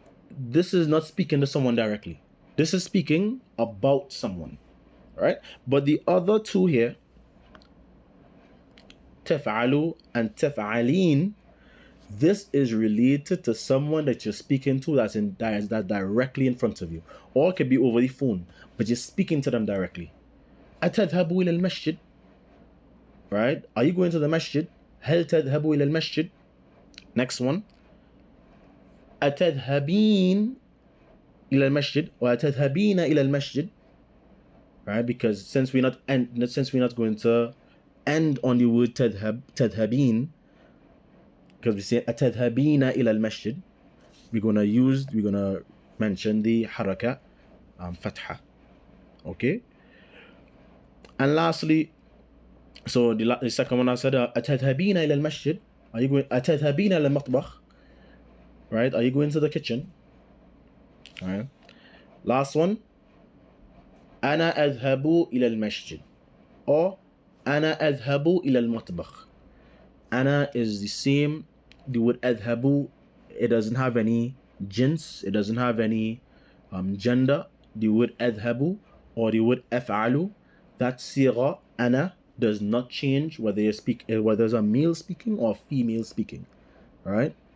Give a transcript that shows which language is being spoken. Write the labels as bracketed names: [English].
[English] This is not speaking to someone directly. This is speaking about someone, right? But the other two here, تفعل and تفعلين, this is related to someone that you're speaking to that's directly in front of you, or it could be over the phone, but you're speaking to them directly. [Arabic] أتذهب إلى المسجد, right? [English] Are you going to the masjid? [Arabic] هل تذهب إلى المسجد? [English] Next one, [Arabic] أتذهبين إلى المسجد or أتذهبين إلى المسجد, right? [English] Because since we're not going to end on the word تذهبين, because we say أتذهبين إلى المسجد, we're gonna mention the haraka fatha. Okay. And lastly, so the second one I said [Arabic] أتذهبين إلى المسجد. [English] Are you going [Arabic] أتذهبين إلى المطبخ? [English] Right? Are you going to the kitchen? All right. Last one, [Arabic] أنا أذهب إلى المسجد or أنا أذهب إلى المطبخ. [English] أنا is the same. The word أذهب, it doesn't have any jins, it doesn't have any gender. The word أذهب or the word أفعل, that صيغة أنا does not change whether there's a male speaking or female speaking. All right.